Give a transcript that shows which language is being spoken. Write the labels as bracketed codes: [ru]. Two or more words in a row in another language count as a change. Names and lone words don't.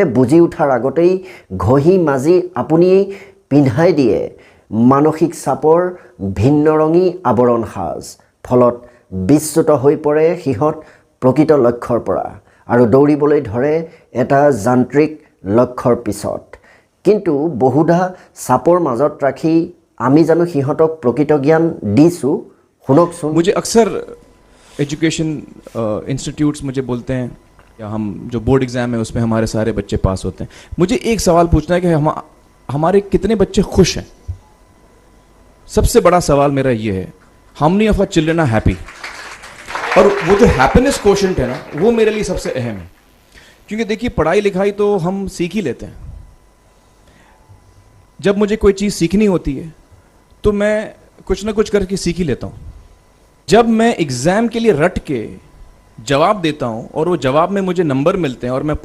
[as] বুজি উঠাৰ আগতেই ঘঁহি মাজি আপুনি পিন্ধাই দিয়ে মানসিক চাপৰ ভিন্নৰঙী আৱৰণ সাজ ফলত বিচ্যুত হৈ পৰে সিহঁত প্ৰকৃত লক্ষ্যৰ পৰা আৰু দৌৰিবলৈ ধৰে এটা যান্ত্ৰিক লক্ষ্যৰ পিছত কিন্তু বহুধা চাপৰ মাজত ৰাখি আমি জানো সিহঁতক প্ৰকৃত জ্ঞান দিছো শুনকচোন [hi] मुझे अक्सर [en] education institutes [hi] मुझे बोलते हैं या हम जो [en] board exam [hi] है उसमें हमारे सारे बच्चे पास होते हैं मुझे एक सवाल पूछना है कि हमारे कितने बच्चे खुश हैं सबसे बड़ा सवाल मेरा ये है [en] how many of our children are happy [hi] और वो जो [en] happiness quotient [hi] है ना वो मेरे लिए सबसे अहम है क्योंकि देखिए पढ़ाई लिखाई तो हम सीख ही लेते हैं जब मुझे कोई चीज़ सीखनी होती है तो मैं कुछ ना कुछ करके सीख ही लेता हूँ जब मैं एग्ज़ाम के लिए रट के जवाब देता हूँ और वो जवाब में मुझे नंबर मिलते हैं और मैं